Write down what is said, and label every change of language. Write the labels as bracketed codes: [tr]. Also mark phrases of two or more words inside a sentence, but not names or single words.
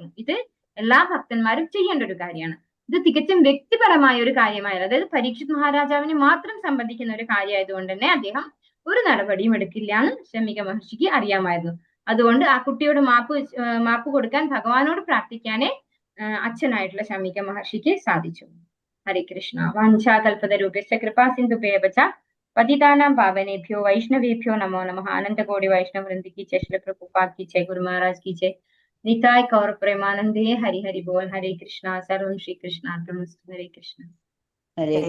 [ml] ഇത് എല്ലാ ഭക്തന്മാരും ചെയ്യേണ്ട ഒരു കാര്യമാണ്. ഇത് തികച്ചും വ്യക്തിപരമായ ഒരു കാര്യമായത്, അതായത് പരീക്ഷിത് മഹാരാജാവിനെ മാത്രം സംബന്ധിക്കുന്ന ഒരു കാര്യമായതുകൊണ്ട് തന്നെ ഒരു നടപടിയും എടുക്കില്ല എന്ന് ശമീക മഹർഷിക്ക് അറിയാമായിരുന്നു. അതുകൊണ്ട് ആ കുട്ടിയോട് മാപ്പ് കൊടുക്കാൻ ഭഗവാനോട് പ്രാർത്ഥിക്കാനേ അച്ഛനായിട്ടുള്ള ശമീക മഹർഷിക്ക് സാധിച്ചു. ഹരേ കൃഷ്ണ. [sa] വാഞ്ചാകൽപതരൂപേശ്ച കൃപാ സിന്ധുഭ്യവച പതിതാനാം പാവനേഭ്യോ വൈഷ്ണവേഭ്യോ നമോ നമഃ. അനന്തകോടി വൈഷ്ണവ വൃന്ദ [hi] की जय, श्री प्रभुपाद की जय, गुरु महाराज की जय, निताय गौर प्रेमानंदे. हरि हरि बोल. हरे कृष्णा. [sa] सर्वं श्री कृष्णार्पणमस्तु. हरे कृष्ण. हरे